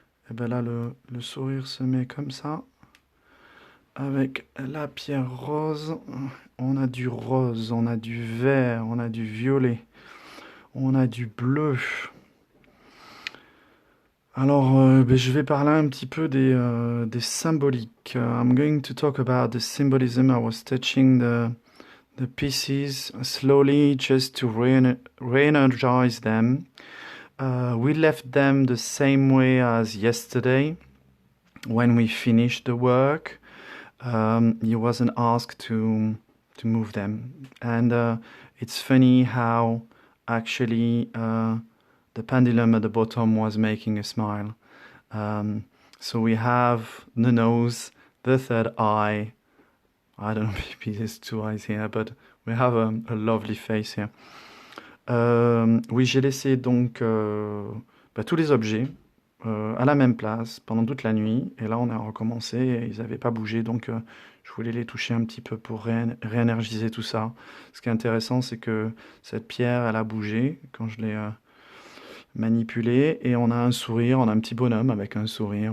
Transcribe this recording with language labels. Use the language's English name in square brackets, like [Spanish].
[French] Et bien là, le sourire se met comme ça, avec la pierre rose. On a du rose, on a du vert, on a du violet, on a du bleu. Alors, ben, je vais parler un petit peu des symboliques. [English] I'm going to talk about the symbolism. I was touching the pieces slowly just to re-energize them. We left them the same way as yesterday when we finished the work. He wasn't asked to move them, and it's funny how actually the pendulum at the bottom was making a smile. Um, so we have the nose, the third eye. I don't know, maybe there's two eyes here, but we have a lovely face here. [French] Oui, j'ai laissé donc bah, tous les objets à la même place pendant toute la nuit. Et là, on a recommencé et ils n'avaient pas bougé. Donc, je voulais les toucher un petit peu pour réénergiser tout ça. Ce qui est intéressant, c'est que cette pierre, elle a bougé quand je l'ai manipulée. Et on a un sourire, on a un petit bonhomme avec un sourire.